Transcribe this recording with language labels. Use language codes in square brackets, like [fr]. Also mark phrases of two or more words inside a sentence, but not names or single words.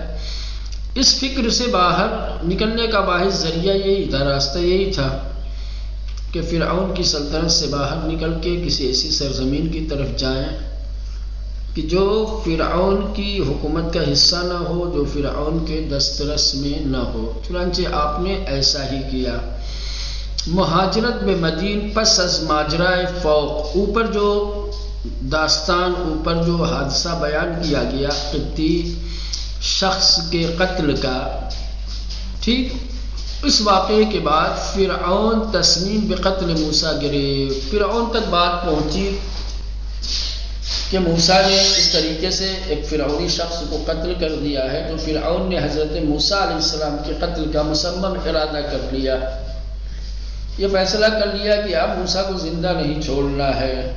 [ur] اس فکر سے باہر نکلنے کا واحد ذریعہ یہی تھا، راستہ یہی تھا کہ فرعون کی سلطنت سے باہر نکل کے کسی ایسی سرزمین کی طرف جائیں کہ جو فرعون کی حکومت کا حصہ نہ ہو، جو فرعون کے دسترس میں نہ ہو۔ چنانچہ آپ نے ایسا ہی کیا۔ [fa] مہاجرت میں مدین پس از ماجرائے فوق، [ur] اوپر جو داستان، اوپر جو حادثہ بیان کیا گیا قبطی شخص کے قتل کا، ٹھیک، اس واقعے کے بعد [fa] فرعون تصمیم بقتل موسیٰ گرفت۔ [ur] فرعون تک بات پہنچی کہ موسیٰ نے اس طریقے سے ایک فرعونی شخص کو قتل کر دیا ہے، تو فرعون نے حضرت موسیٰ علیہ السلام کے قتل کا مصمم ارادہ کر لیا، یہ فیصلہ کر لیا کہ اب موسیٰ کو زندہ نہیں چھوڑنا ہے۔